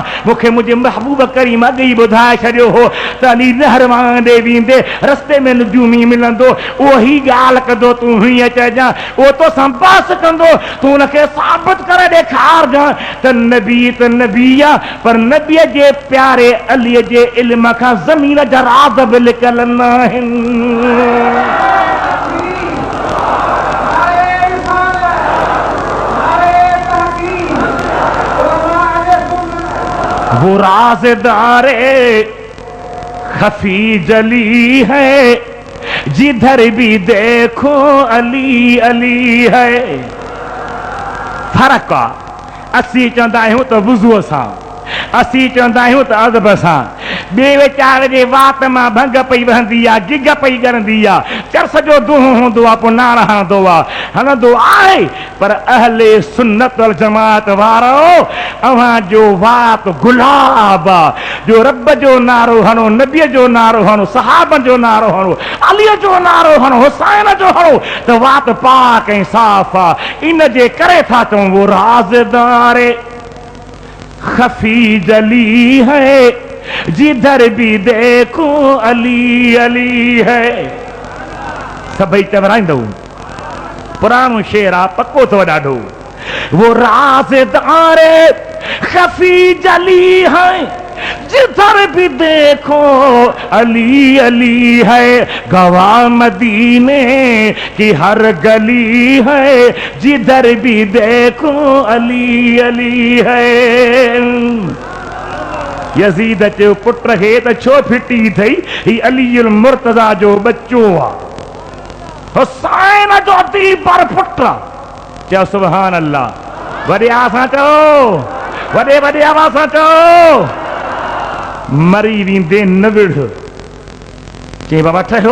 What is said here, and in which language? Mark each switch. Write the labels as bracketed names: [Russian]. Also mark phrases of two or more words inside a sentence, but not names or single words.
[Sindhi] मूंखे मुंहिंजे महबूब करीम अॻु ई ॿुधाए छॾियो हो त अली नहरवान ॾे वेंदे रस्ते में नुजूमी मिलंदो, उहो ई ॻाल्हि कदो तूं हीअं चइजां, उहो तोसां बहस कंदो, तूं हुनखे साबित करे ॾेखारजां त नबी त नबी आहे, पर नबीअ जे प्यारे अलीअ जे इल्म खां ज़मीन जा राज़ बि लिकल न आहिनि। [Hindi] वो राज़दारे खफी जली है, जिधर भी देखो अली अली है। [Sindhi] फर्क आहे। असीं चवंदा आहियूं त वुज़ूअ सां, असीं चवंदा आहियूं त अदब सां। ॿिए वीचारे जे वात मां भंग पई वहंदी आहे, गिग पई ॻरंदी आहे, चरस जो दूंहों हूंदो आहे, पोइ नाण हणंदो आहे, हणंदो आहे। पर अहले सुन्नत वल जमात वारो, अव्हां जो वात गुलाब आहे। जो रब जो नारो हणो, नबीअ जो नारो हणो, सहाबनि जो नारो हणो, अलीअ जो नारो हणो, हुसैन जो हणो, त वात पाक ऐं साफ़ आहे। इन जे करे था चऊं [Hindi] वो राज़दारे खफी जली है, जिधर भी देखो अली अली है। [Sindhi] सभई चवराईंदो पुरानो शेर आ, पक्को तो ॾाढो। [Hindi] वो राज़दार खफी जली है, जिधर भी देखो अली अली है, गवाह मदीने की हर गली है, जिधर भी देखो अली अली है। [Sindhi] यजीद चयो पुट खे त छो फिटी थई, ही अली मुर्तज़ा जो बच्चो आ, हुसैन जो दी पर पुट। चयो [Arabic] سبحان الله, [Sindhi] वॾे आवाज़ चओ, वॾे वॾे आवाज़ सां चओ। मरी वेंदे न विढ़। चई बाबा ठहियो।